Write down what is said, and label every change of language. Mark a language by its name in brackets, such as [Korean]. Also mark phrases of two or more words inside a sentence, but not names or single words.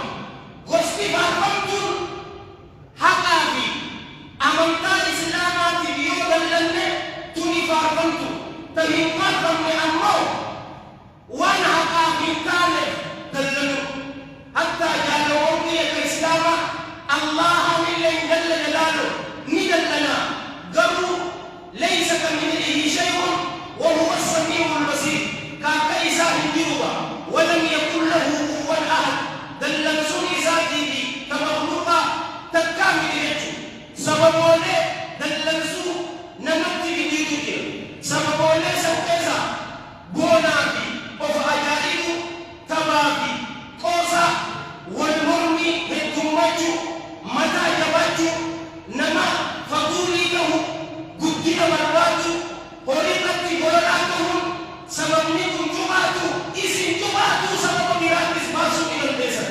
[Oromo] Gosti faarfamtuun haqaa fi amantaa islaamaatiif yoo dallanne tuni faarfamtu. Ta hin faarfamne ammoo waan haqaa hin taane dallanu. Hatta jaalawwan biyya islaamaa Allahanillee [Arabic] جل جلاله [Oromo] ni dallana garuu [Arabic] ليس كمثله شيء وهو السميع البصير. [Oromo] Kaaka isaa hin jiruba [Arabic] ولم يكن له كفوا أحد. [Oromo] Dallansuun isaatii fi tabarruqa takkaa miti jechuudha. Sababoolee dallansuu namatti fidiitu jira. Sababoolee san keessaa boonaa fi of ajaa'ibu, taphaa fi qoosaa, wal mormii heddummachuu, mataa jabaachuu, nama faguulii ta'u, guddina barbaadu, horiirratti godhaa ta'uun sababni kun cufaatu isin cufaatu sababa biraattis baasuu ni dandeessan.